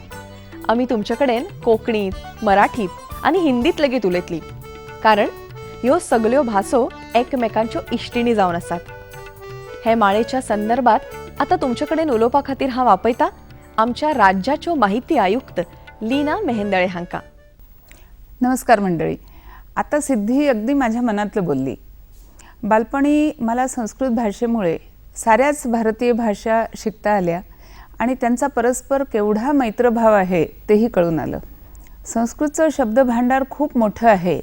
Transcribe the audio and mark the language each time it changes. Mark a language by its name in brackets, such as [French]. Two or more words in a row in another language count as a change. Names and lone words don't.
[Konkani] आमी तुमचे कडेन कोंकणीत, मराठीत आनी हिंदीत लेगीत उलयतली कारण ह्यो सगल्यो भासो एकमेकांच्यो इश्टिणी जावन आसात. हे माळेच्या संदर्भात आता तुमचे कडेन उलोवपा खातीर हांव आपयतां आमच्या राज्याच्यो माहिती आयुक्त लीना मेहेंदळे हांकां. [Marathi] नमस्कार मंडळी. आता सिद्धी अगदी माझ्या मनातलं बोलली. बालपणी मला संस्कृत भाषेमुळे साऱ्याच भारतीय भाषा शिकता आल्या आणि त्यांचा परस्पर केवढा मैत्रभाव आहे तेही कळून आलं. संस्कृतचं शब्दभांडार खूप मोठं आहे.